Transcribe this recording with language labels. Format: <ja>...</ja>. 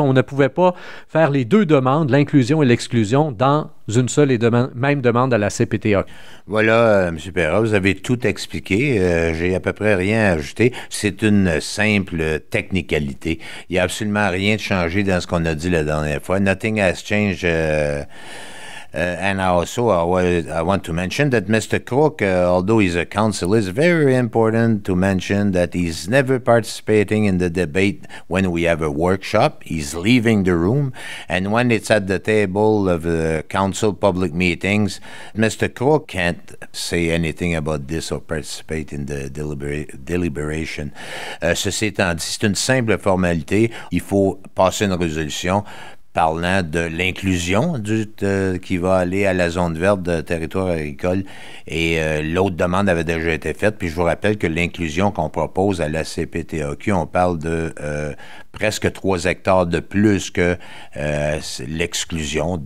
<fr>On ne pouvait pas faire les deux demandes, l'inclusion et l'exclusion, dans une seule et même demande à la CPTAQ. Voilà, M. Perrin, vous avez tout expliqué. J'ai à peu près rien à ajouter. C'est une simple technicalité. Il n'y a absolument rien de changé dans ce qu'on a dit la dernière fois.</fr> <en>Nothing has changed. And also, I want to mention that Mr. Crook, although he's a councillor, it's very important to mention that he's never participating in the debate when we have a workshop. He's leaving the room. And when it's at the table of the council public meetings, Mr. Crook can't say anything about this or participate in the deliberation.</en> <fr>Ceci étant dit, c'est une simple formalité. Il faut passer une résolution parlant de l'inclusion qui va aller à la zone verte de territoire agricole. Et l'autre demande avait déjà été faite. Puis je vous rappelle que l'inclusion qu'on propose à la CPTAQ, on parle de presque 3 hectares de plus que l'exclusion.</fr>